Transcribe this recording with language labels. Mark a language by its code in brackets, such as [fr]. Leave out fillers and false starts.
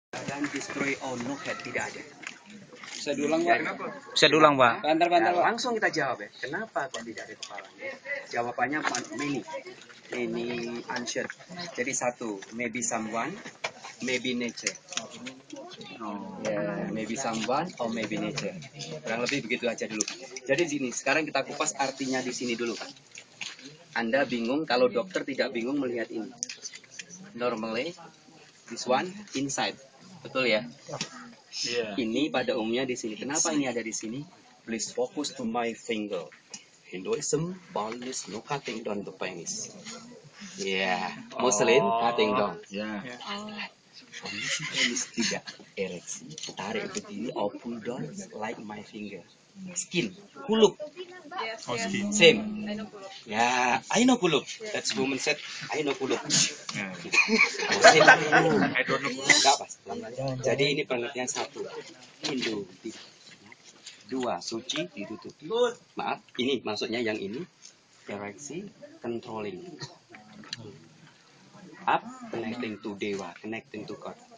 [en] akan destroy all no head, [id] tidak ada. Bisa diulang, Pak? Bisa diulang, Pak. Bantar, Nah, Pak. langsung kita jawab ya. Kenapa kok tidak ada kepalanya? Jawabannya [en] many answer. [id] Jadi satu, [en] maybe someone, maybe nature. [id] Ya, [en] maybe someone or maybe nature. [id] Kurang lebih begitu aja dulu. Jadi sini, sekarang kita kupas artinya di sini dulu, Pak. Anda bingung kalau dokter tidak bingung melihat ini. [en] Normally, this one inside. [id] Betul ya? Ini pada umumnya di sini. Kenapa ini ada di sini? [en] Please focus to my finger. Hinduism, Balinese, no cutting down the penis. Yeah, Muslim cutting down. [id] Penis tidak ereksi, tarik begini, [en] or pull down like my finger. Skin, kuluk. Same. Ya, I know kuluk. That's woman said, I know kuluk. [id] Enggak pas. Jadi ini pengertian satu. Hindu. Dua, suci ditutupi. Maaf, ini maksudnya yang ini. [en] Ereksi, controlling. Up, connecting to Dewa, connecting to God.